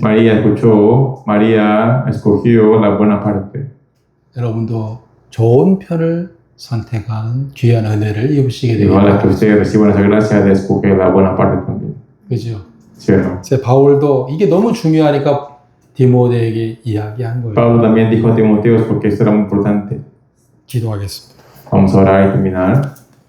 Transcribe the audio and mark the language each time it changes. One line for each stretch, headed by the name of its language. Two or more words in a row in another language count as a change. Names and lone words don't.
Spanish: María escogió la buena parte.
Korean: 여러분도 좋은 편을 선택하는 귀한 은혜를 입으시게
Spanish: Y
Korean: 되길
Spanish: ojalá que
Korean: 바랍니다.
Spanish: ustedes reciban esa gracia de escoger la buena parte también.
Korean: 그죠?
Spanish: ¿Cierto?
Korean: 제 바울도 이게 너무 중요하니까 디모데에게 이야기한 거예요.
Spanish: Pablo también dijo a Timoteo porque esto era muy importante.
Korean: 기도하겠습니다.
Spanish: Vamos a orar y terminar.